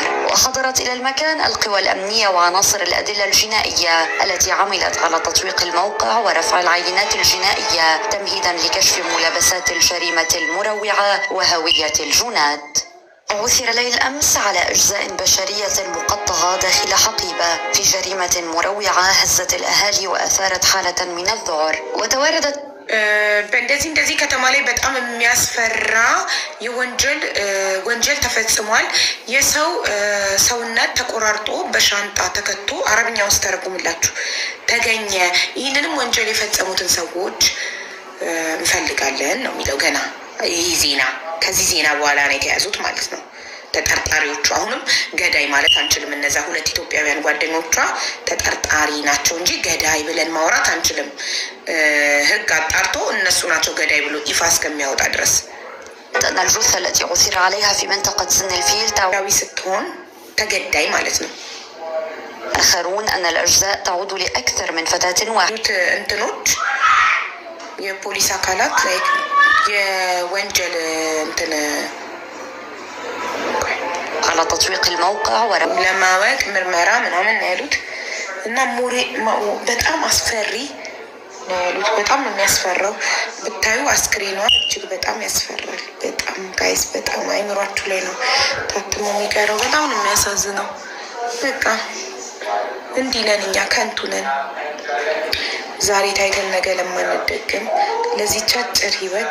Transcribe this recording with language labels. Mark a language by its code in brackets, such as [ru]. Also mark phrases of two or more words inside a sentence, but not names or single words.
[ar] وحضرت إلى المكان القوى الأمنية وعناصر الأدلة الجنائية التي عملت على تطويق الموقع ورفع العينات الجنائية تمهيدا لكشف ملابسات الجريمة المروعة وهوية الجنات. عثر ليل أمس على أجزاء بشرية مقطعة داخل حقيبة في جريمة مروعة هزت الأهالي وأثارت حالة من الذعر. وتواردت [am] እንደዚህ ከተማ ላይ በጣም የሚያስፈራ ወንጀል ተፈጽሟል። የሰው ሰውነት ተቆራርጦ በሻንጣ ተከቶ አረብኛ ውስጥ ተረጉምላችሁ ተገኘ። ይህንንም ወንጀል የፈጸሙትን ሰዎች እንፈልጋለን ነው የሚለው ገና ይህ ዜና። ከዚህ ዜና በኋላ ነው የተያዙት ማለት ነው ተጠርጣሪዎቹ። አሁንም ገዳይ ማለት አንችልም። እነዛ 2 ኢትዮጵያውያን ጓደኞቿ ተጠርጣሪ ናቸው እንጂ ገዳይ ብለን ማውራት አንችልም። ህግ አጣርቶ እነሱ ናቸው ገዳይ ብሎ ይፋ እስከሚያወጣ ድረስ። [ar] أن الجثة التي عثر عليها في منطقة سن الفيل [am] ስትሆን ተገዳይ ማለት ነው። [ar] آخرون أن الأجزاء تعود لأكثر من فتاة واحدة. [am] እንትኖች የፖሊስ አካላት ላይ የወንጀል እንትን [ar] على تطويق الموقع [am] ለማወቅ ምርመራ ምናምን ያሉት እና በጣም አስፈሪ ነው ያሉት። በጣም የሚያስፈራው ብታዩ አስክሬኗ እጅግ በጣም ያስፈራል። በጣም ጋይስ በጣም አይምሯችሁ ላይ ነው ታትሞ የሚቀረው። በጣም ነው የሚያሳዝነው። በቃ እንዲህ ነን እኛ፣ ከንቱ ነን። ዛሬ ታይተን ነገ ለማንደግም ለዚህች አጭር ህይወት